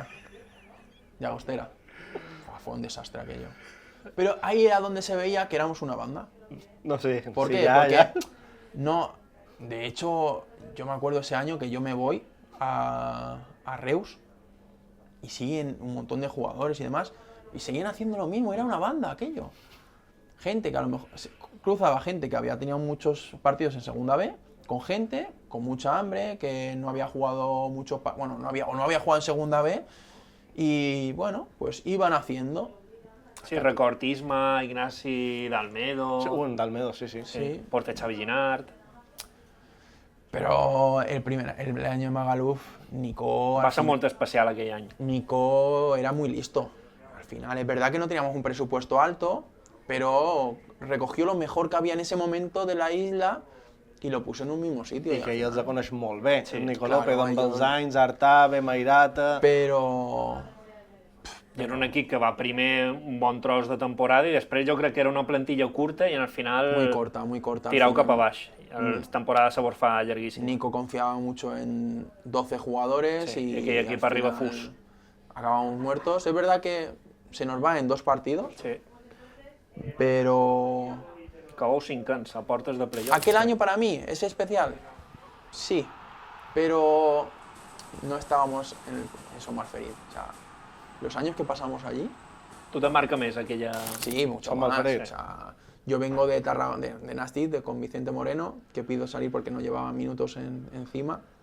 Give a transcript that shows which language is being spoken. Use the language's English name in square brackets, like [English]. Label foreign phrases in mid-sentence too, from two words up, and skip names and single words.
[Spanish] Llagostera. Fue un desastre aquello. Pero ahí era donde se veía que éramos una banda. No sé. ¿Por sí, qué? [Catalan] Ja, [Spanish] Porque [Catalan] ja. [Spanish] no. De hecho, yo me acuerdo ese año que yo me voy a Reus y siguen un montón de jugadores y demás y seguían haciendo lo mismo. Era una banda aquello. Gente que a lo mejor cruzaba gente que había tenido muchos partidos en segunda B con gente con mucha hambre que no había jugado mucho, no había jugado en segunda B y bueno, pues iban haciendo. [Catalan] Sí, record Isma, Ignasi Dalmedo, Sí, un d'Almedo, sí. Sí. Porte Xavi Ginard... [Spanish] Pero el año de Magaluf, Nico... [Catalan] Va ser molt especial aquell any. [Spanish] Nico era muy listo. Al final, es verdad que no teníamos un presupuesto alto, pero recogió lo mejor que había en ese momento de la isla y lo puso en un mismo sitio. [Catalan] I que ell els coneix molt bé. [Spanish] Sí, [Catalan] Nico [Spanish] claro, [Catalan] López, amb els jo- anys, Artave, Mairata... [Spanish] Pero... [Catalan] I era un equip que va primer un bon tros de temporada i després jo crec que era una plantilla curta i al final [Spanish] Muy corta, muy corta. [Catalan] al tirau final. cap a baix. La temporada se fa llarguíssima. [Spanish] Nico confiaba mucho en 12 jugadores [Catalan] Sí, [Spanish] y [Catalan] aquell equip [Spanish] al [Catalan] arriba [Spanish] final [Catalan] fus. [Spanish] Acabamos muertos. Es verdad que se nos va en 2 partidos, Sí. pero [Catalan] Acabou 5 anys a portes de playoff. [Spanish] aquel año para mí es especial, sí, pero no estábamos en Sommarferit. O sea, los años que pasamos allí, [Catalan] Tu te marca més aquella... [Spanish] sí, mucho Son más. Malferit. O sea, yo vengo de Nastic, con Vicente Moreno, que pido salir porque no llevaba minutos encima.